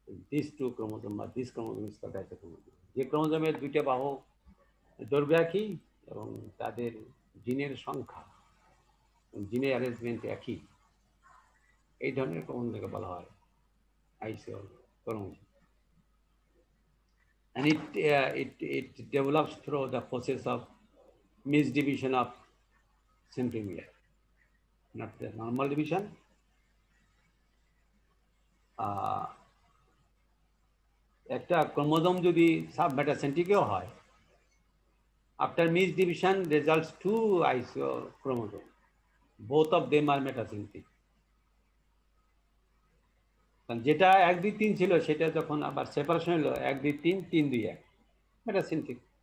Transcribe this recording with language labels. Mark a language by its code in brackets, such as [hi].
[en] These 2 chromosomes or this chromosome is called isochromosome. [bn] যে ক্রোমোজোমের দুইটা বাহু দৈর্ঘ্য একই এবং তাদের জিনের সংখ্যা, জিনের অ্যারেঞ্জমেন্ট একই, এই ধরনের ক্রোমোজোমকে বলা হয় আইসোক্রোমোজোম। [en] And it develops through the process of misdivision of centromere, not the normal division. [bn] একটা ক্রোমোজোম যদি সাবমেটাসেন্ট্রিকেও হয়, [en] after misdivision results 2 isochromosomes, both of them are metacentric. [bn] যেটা 1, 2, 3 ছিল সেটা যখন আবার সেপারেশন হলো 1, 2, 3, 3, 2, 1 মেটাসেন্ট্রিক।